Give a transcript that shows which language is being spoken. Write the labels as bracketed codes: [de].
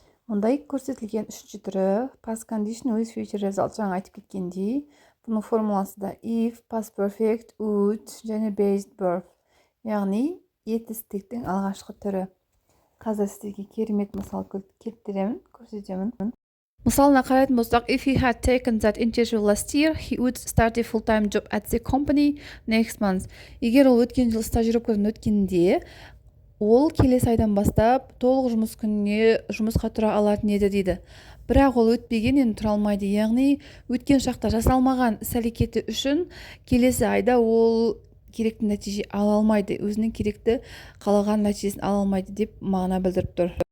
[kk] Мұндай көрсетілген үшінші түрі [en] past condition with future result, [kk] жаңа айтып кеткендей, бұның формуласы да if, past perfect, would және based birth, яғни етістіктің алғашқы түрі. Қазір сіздерге керемет мысал келтіремін, көрсетемін. Мысалына қарайтын болсақ, [en] if he had taken that interview last year, he would start a full-time job at the company next month. [kk] Егер ол өткен жыл стажировкадан өткенде, ол келесі айдан бастап толық жұмыс күніне жұмысқа тұра алатын еді, дейді. Бірақ ол өтпеген, енді тұра алмайды. Яғни өткен шақта жасалмаған іс-әрекеті үшін келесі айда ол керекті нәтиже ала алмайды, өзінің керекті қалаған нәтижесін ала алмайды деп мағына білдіріп тұр.